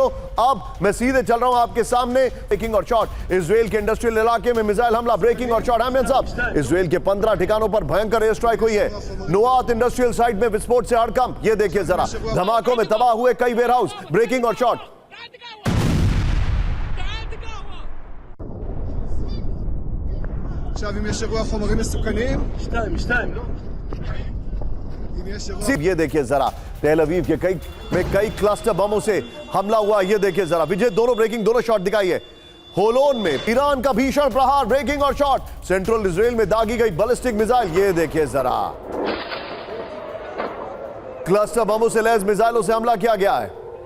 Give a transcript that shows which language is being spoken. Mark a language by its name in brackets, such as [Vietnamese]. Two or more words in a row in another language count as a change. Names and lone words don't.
[Hindi] अब मैं सीधे चल रहा हूं आपके सामने। ब्रेकिंग और शॉट, इजराइल के इंडस्ट्रियल इलाके में मिसाइल हमला। ब्रेकिंग और शॉट अहमद साहब, इजराइल के 15 ठिकानों पर भयंकर [English] air strike [Hindi] हुई है। नुआत [English] industrial site [Hindi] में विस्फोट से हड़कंप। ये देखिए जरा, धमाकों में तबाह हुए कई वेयरहाउस। ब्रेकिंग और शॉट, [Hebrew] עכשיו אם יש אירוע חומרים מסוכנים, שתיים, לא? [Hindi] ये देखिए जरा, तेल अवीव के कई क्लस्टर बमों से हमला हुआ। ये देखिए जरा विजय, दोनों ब्रेकिंग, दोनों शॉट दिखाइए। होलोन में ईरान का भीषण प्रहार। ब्रेकिंग और शॉट, सेंट्रल इजराइल में दागी गई [English] ballistic missile. [Hindi] ये देखिए जरा, क्लस्टर बमों से लैस मिसाइलों से हमला किया गया है।